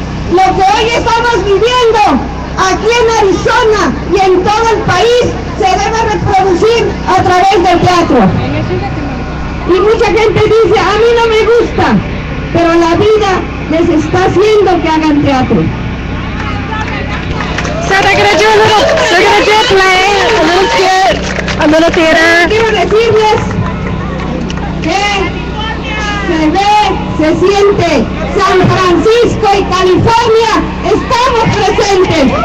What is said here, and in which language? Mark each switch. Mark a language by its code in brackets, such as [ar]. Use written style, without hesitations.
[es] Lo que hoy estamos viviendo aquí en Arizona y en todo el país se debe reproducir a través del teatro. Y mucha gente dice, a mí no me gusta, pero la vida les está haciendo que hagan teatro. [en] So they're gonna do a play, a little skit, a little theater. [es] Quiero decirles que se ve, se siente, San Francisco y California estamos presentes.